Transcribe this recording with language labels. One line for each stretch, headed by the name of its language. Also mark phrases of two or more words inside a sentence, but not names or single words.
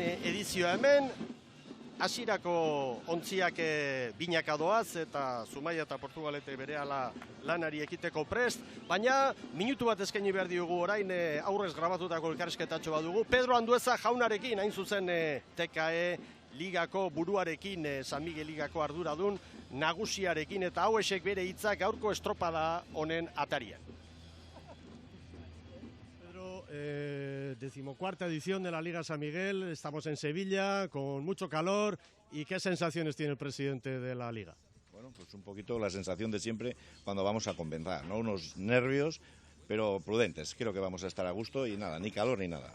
Basque: edizioa hemen, hasierako ontziak binaka doaz, eta Zumaia eta Portugalete berehala lanari ekiteko prest, baina minutu bat eskaini behar diogu orain aurrez grabatutako elkarrizketatxo badugu. Pedro Andueza jaunarekin, hain zuzen TKE ligako buruarekin, San Miguel ligako arduradun nagusiarekin, eta hauesek bere hitzak gaurko estropada honen atarian.
Spanish: 14ª edición de la Liga San Miguel, estamos en Sevilla con mucho calor. ¿Y qué sensaciones tiene el presidente de la Liga? Bueno, pues un poquito la sensación de siempre cuando vamos a comenzar, ¿no? Unos nervios, pero prudentes. Creo que vamos a estar a gusto y nada, ni calor ni nada.